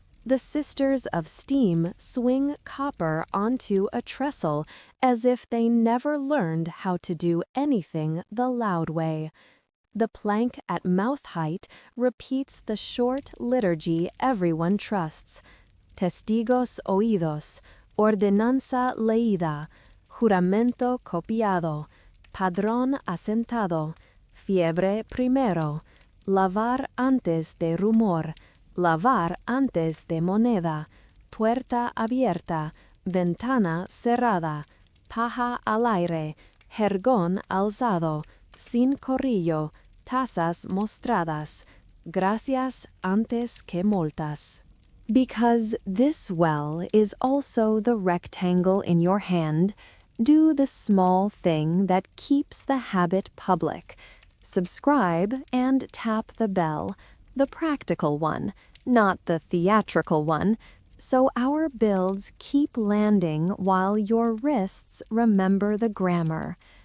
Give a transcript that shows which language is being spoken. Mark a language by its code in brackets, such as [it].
[en] The sisters of steam swing copper onto a trestle as if they never learned how to do anything the loud way. The plank at mouth height repeats the short liturgy everyone trusts. [es] Testigos oídos, ordenanza leída, juramento copiado, padrón asentado, fiebre primero, lavar antes de rumor, lavar antes de moneda, puerta abierta, ventana cerrada, paja al aire, jergón alzado, sin corrillo, tazas mostradas, gracias antes que multas. [en] Because this well is also the rectangle in your hand, do the small thing that keeps the habit public. Subscribe and tap the bell, the practical one, not the theatrical one, so our builds keep landing while your wrists remember the grammar.